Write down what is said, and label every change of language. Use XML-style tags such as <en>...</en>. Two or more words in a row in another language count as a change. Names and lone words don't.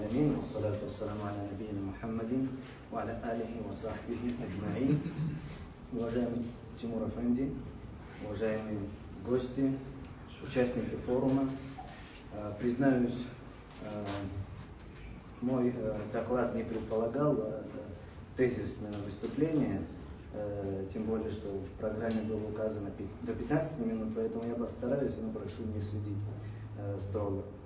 <ar>العالمين والصلاة والسلام على نبينا محمد وعلى آله وصحبه أجمعين.</ar> <ru>Уважаемый Тимур Афенди, уважаемые гости, участники форума, признаюсь, мой доклад не предполагал тезисное выступление, тем более, что в программе было указано до 15 минут, поэтому я постараюсь, но прошу не судить строго.</ru>